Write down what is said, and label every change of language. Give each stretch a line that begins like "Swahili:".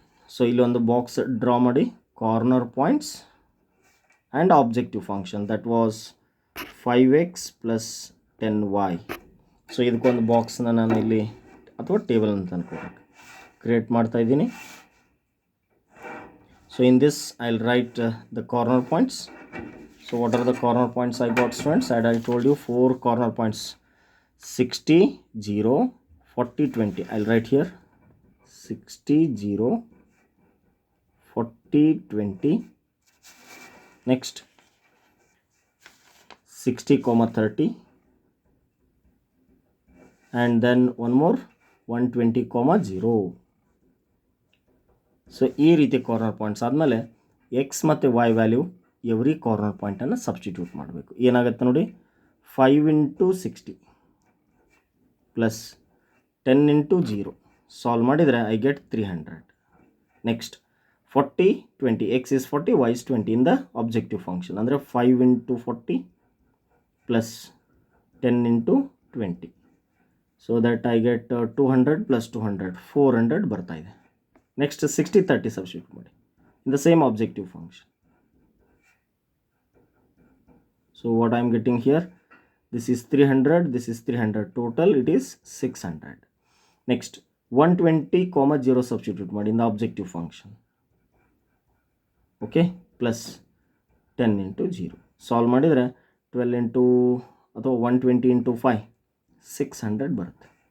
English: so
Kannada: ಇಲ್ಲೊಂದು
English: Box draw ಮಾಡಿ, corner points and objective function, that was 5x plus 10y.
Kannada: So ಇದಕ್ಕೊಂದು ಬಾಕ್ಸ್ನ ನಾನು ಇಲ್ಲಿ ಅಥವಾ ಟೇಬಲ್ ಅಂತ ಅನ್ಕೋಬೇಕು ಕ್ರಿಯೇಟ್ ಮಾಡ್ತಾ ಇದ್ದೀನಿ.
English: So in this I will write the corner points. So what are the corner points I got students? I told you 4 corner points: 60, 0, 40, 20. I'll write here 60, 0, 40, 20. Next 60, 30, and then one more 120, 0.
Kannada: So ಈ ರೀತಿ corner points ಆದಮೇಲೆ X ಮತ್ತು Y value every corner ಪಾಯಿಂಟನ್ನು substitute ಮಾಡಬೇಕು. ಏನಾಗುತ್ತೆ ನೋಡಿ, 5 into 60 plus 10 into 0 solve ಮಾಡಿದರೆ
English: I get 300. Next 40, 20. X is 40, y is 20 in the objective function,
Kannada: ಅಂದರೆ
English: 5 into 40 plus 10 into 20. So that I get 200 plus 200, 400
Kannada: ಬರ್ತಾ ಇದೆ.
English: next 60, 30 substitute
Kannada: ಮಾಡಿ
English: In the same objective function. So what I am getting here, this is 300, this is 300, total it is 600. Next 120, 0 substitute
Kannada: ಮಾಡಿ
English: in the objective function. Okay, plus 10 into 0 solve
Kannada: ಮಾಡಿದರೆ
English: 12 into ಅಥವಾ 120 into 5, 600
Kannada: ಬರುತ್ತೆ.